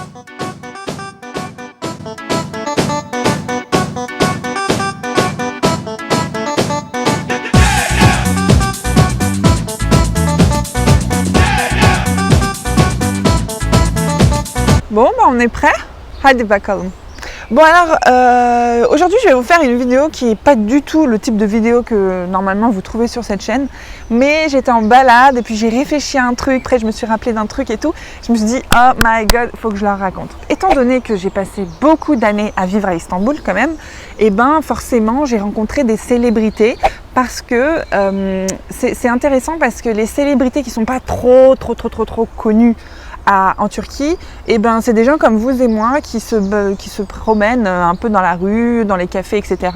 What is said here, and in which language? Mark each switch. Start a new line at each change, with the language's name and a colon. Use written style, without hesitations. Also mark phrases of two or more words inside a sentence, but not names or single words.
French: Bon, bah on est prêt?
Turkish: Hadi bakalım.
French: Bon alors, aujourd'hui je vais vous faire une vidéo qui n'est pas du tout le type de vidéo que normalement vous trouvez sur cette chaîne. Mais j'étais en balade et puis j'ai réfléchi à un truc, après je me suis rappelé d'un truc et tout. Je me suis dit,
English: oh my god,
French: il faut que je leur raconte. Étant donné que j'ai passé beaucoup d'années à vivre à Istanbul quand même, et ben forcément j'ai rencontré des célébrités. Parce que c'est intéressant parce que les célébrités qui ne sont pas trop connues en Turquie, et ben c'est des gens comme vous et moi qui se promènent un peu dans la rue, dans les cafés, etc.